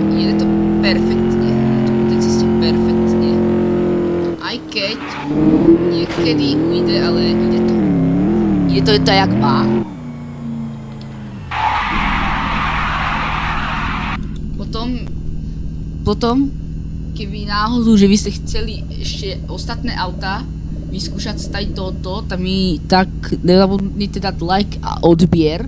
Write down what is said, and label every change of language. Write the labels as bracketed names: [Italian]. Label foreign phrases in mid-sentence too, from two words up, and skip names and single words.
[Czech] jede to perfektně, to po té cestě perfektně, [Slovak] aj keď [Czech] někdy ujde, ale jde to. Jde to jak má. [Slovak] Potom, keby náhodou, že vy ste chceli ešte ostatné auta vyskúšať z tohoto, tak nezabudnite dať like a odbier.